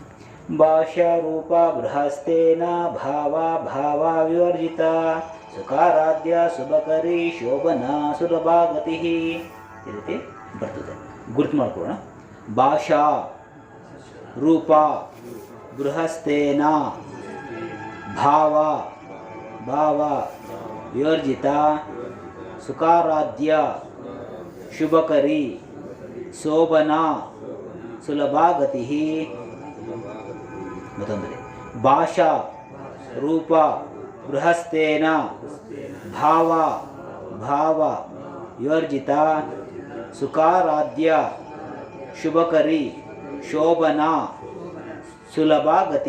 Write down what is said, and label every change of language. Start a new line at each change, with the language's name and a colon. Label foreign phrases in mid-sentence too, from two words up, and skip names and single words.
Sanskrit: ಭಾಷಾರೂಪ ಬೃಹಸ್ತೇನ ಭಾವ ಭಾವ ವಿವರ್ಜಿತ ಸುಖಾರಾಧ್ಯ ಶುಭಕರಿ ಶೋಭನಾ ಸುಲಭಾಗತಿ
Kannada: ಈ ರೀತಿ ಬರ್ತದೆ. ಗುರ್ತು ಮಾಡ್ಕೊಳ್ಳೋಣ.
Sanskrit: ಭಾಷಾ ರೂಪ ಬೃಹಸ್ತೇನ ಭಾವ ಭಾವ ವಿವರ್ಜಿತ ಸುಖಾರಾಧ್ಯ ಶುಭಕರಿ ಶೋಭನಾ ಸುಲಭಾಗತಿ. ಮತ್ತೊಂದರೆ ಭಾಷಾ ರೂಪ ಬೃಹಸ್ತೇನ ಭಾವ ಭಾವ ವಿವರ್ಜಿತ ಸುಖಾರಾಧ್ಯ ಶುಭಕರಿ ಶೋಭನಾ ಸುಲಭಾಗತಿ.